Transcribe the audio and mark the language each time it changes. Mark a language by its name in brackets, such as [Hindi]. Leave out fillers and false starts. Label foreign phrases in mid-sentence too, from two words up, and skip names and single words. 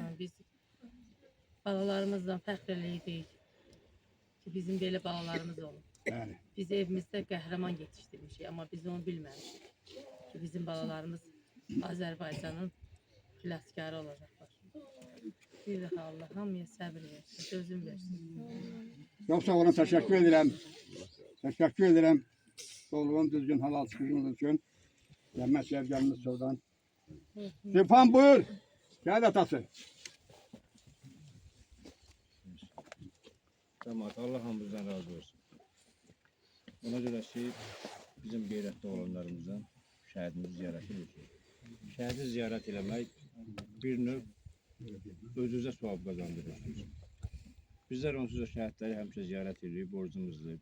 [Azerbaijani] Biz balalarımızla fəxr eləyirik ki, bizim belə balalarımız olub. Bəli. Biz evimizdə qəhrəman yetişdirmişik, amma biz onu bilməmişik ki, bizim balalarımız Azərbaycanın xilaskarı olacaqlar. Bir daha Allah hamıya səbir versin, sözüm versin. [Turkish] Çok sağ olun, teşekkür ederim. Teşekkür ederim. Doğruğun düzgün halal çıkışınız için. Gelmez sevgilimiz oradan. Sifan buyur. Gel atası. Tamam, [Azerbaijani] Allah hamımızdan razı olsun. Ona görə ki, bizim qeyrətli olanlarımızdan şəhidimizi ziyarət edirik. Şəhidi ziyarət eləmək bir növ özünüzə savab qazandırırsınız. Bizlər onsuz da şəhidləri həmişə ziyarət edirik, borcumuzdur.